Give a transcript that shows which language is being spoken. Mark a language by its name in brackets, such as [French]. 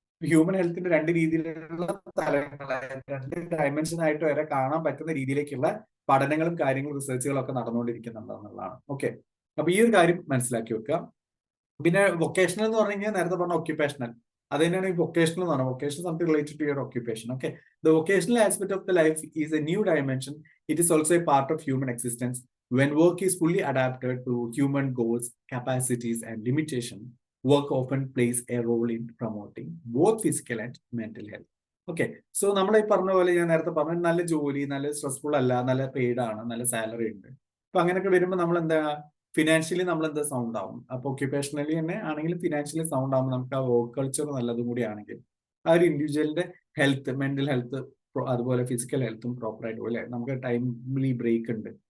[Malayalam] Human ഹെൽത്തിന്റെ രണ്ട് രീതിയിലുള്ള തലങ്ങളായിട്ട്, രണ്ട് ഡയമെൻഷൻ ആയിട്ട് വരെ കാണാൻ പറ്റുന്ന രീതിയിലേക്കുള്ള പഠനങ്ങളും കാര്യങ്ങളും റിസർച്ചുകളും ഒക്കെ നടന്നുകൊണ്ടിരിക്കുന്നുണ്ടെന്നുള്ളതാണ്. ഓക്കെ, അപ്പൊ ഈ ഒരു കാര്യം മനസ്സിലാക്കി വെക്കുക. പിന്നെ വൊക്കേഷണൽ എന്ന് പറഞ്ഞു കഴിഞ്ഞാൽ നേരത്തെ പറഞ്ഞ ഒക്യുപേഷണൽ, അത് തന്നെയാണ് ഈ വൊക്കേഷണൽ എന്ന് പറഞ്ഞത്. [English] Vocation something related to your occupation. Okay, the vocational aspect of the life is a new dimension. It is also a part of human existence. When work is fully adapted to human goals, capacities, and limitation, work often plays a role in promoting both physical and mental health. [Malayalam] Okay, so നമ്മൾ ഈ പറഞ്ഞ പോലെ ഞാൻ നേരത്തെ പറഞ്ഞ നല്ല ജോലി, നല്ല സ്ട്രെസ്ഫുൾ അല്ല, നല്ല പെയ്ഡ് ആണ്, നല്ല സാലറി ഉണ്ട്. അപ്പൊ അങ്ങനെയൊക്കെ വരുമ്പോൾ നമ്മൾ എന്താ ഫിനാൻഷ്യലി നമ്മൾ എന്താ സൗണ്ട് ആവും. അപ്പൊ ഒക്യുപേഷണലി തന്നെ ആണെങ്കിൽ ഫിനാൻഷ്യലി സൗണ്ട് ആകുമ്പോൾ നമുക്ക് ആ വർക്ക് കൾച്ചർ നല്ലതും കൂടി ആണെങ്കിൽ ആ ഒരു ഇൻഡിവിജ്വലിന്റെ ഹെൽത്ത്, മെന്റൽ ഹെൽത്ത്, അതുപോലെ ഫിസിക്കൽ ഹെൽത്തും പ്രോപ്പർ ആയിട്ട് പോലെ നമുക്ക് ടൈംലി ബ്രേക്ക് ഉണ്ട്.